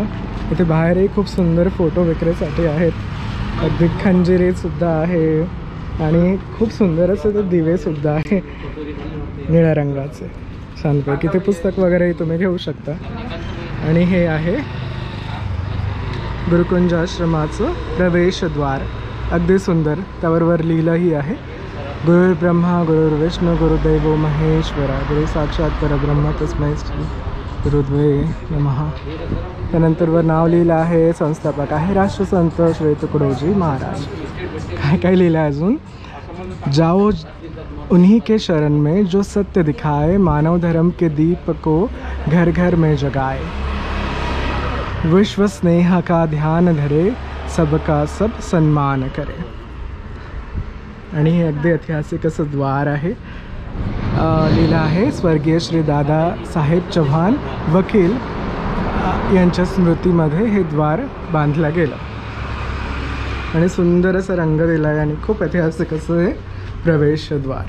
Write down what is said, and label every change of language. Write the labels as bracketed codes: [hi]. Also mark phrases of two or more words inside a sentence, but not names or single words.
[mr] इथे बाहेरही खूप सुंदर फोटो विक्रीसाठी आहेत. अगदी खंजिरीसुद्धा आहे आणि खूप सुंदर असं ते दिवेसुद्धा आहे निळ्या रंगाचे. छानपैकी ते पुस्तक वगैरेही तुम्ही घेऊ शकता. आणि हे आहे गुरुकुंज आश्रमाचं प्रवेशद्वार. अगदी सुंदर. त्याबरोबर लिहिलंही आहे, [sa] गुरुर् ब्रह्मा गुरुर्विष्णू गुरुदेवो महेश्वरा गुरु साक्षात परब्रह्म तस्मै श्री गुरुद्वये नमः. [mr] त्यानंतर वर नाव लिहिलं आहे, संस्थापक आहे राष्ट्रसंत श्री तुकडोजी महाराज. काय काय लिहिलं आहे अजून, [hi] जाओ उन्हीं के शरण में जो सत्य दिखाए, मानव धर्म के दीप को घर घर में जगाए, विश्व स्नेह का ध्यान धरे, सबका सब सन्मान करे. [mr] आणि हे अगदी ऐतिहासिक असं द्वार आहे. लिहिलं आहे, स्वर्गीय श्री दादा साहेब चव्हाण वकील यांच्या स्मृतीमध्ये हे द्वार बांधलं गेलं. आणि सुंदर असं रंग दिला आहे आणि खूप ऐतिहासिक असं हे प्रवेशद्वार.